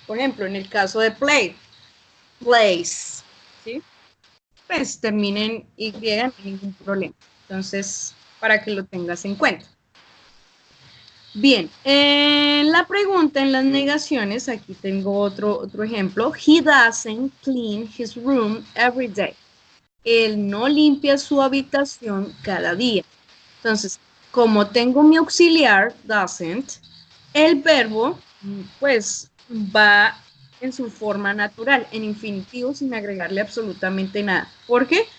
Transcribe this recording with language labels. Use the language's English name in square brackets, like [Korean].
[Spanish] Por ejemplo, en el caso de play, plays, ¿sí? Pues termina en Y, no hay ningún problema. Entonces, para que lo tengas en cuenta. Bien, en la pregunta, en las negaciones, aquí tengo otro ejemplo. [English] He doesn't clean his room every day. [Spanish] Él no limpia su habitación cada día. Entonces, como tengo mi auxiliar, doesn't, el verbo, pues, va en su forma natural, en infinitivo, sin agregarle absolutamente nada. ¿Por qué?